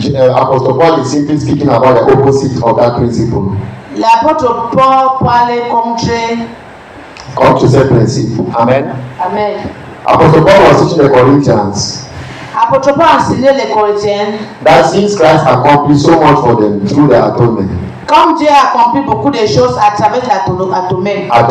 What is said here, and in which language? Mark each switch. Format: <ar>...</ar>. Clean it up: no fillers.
<en>Apostle Paul is simply speaking about the opposite of that principle.</en> <fr>l'apôtre Paul parlait</fr> <en>Come to say principle. Amen. Amen. Apostle Paul was teaching the Corinthians</en> <fr>Apôtre Paul enseignait les Corinthiens,</fr> <en>that since Christ accomplished so much for them through the atonement,</en> <fr>comme Dieu a accompli beaucoup de choses à travers l'atonement,</fr>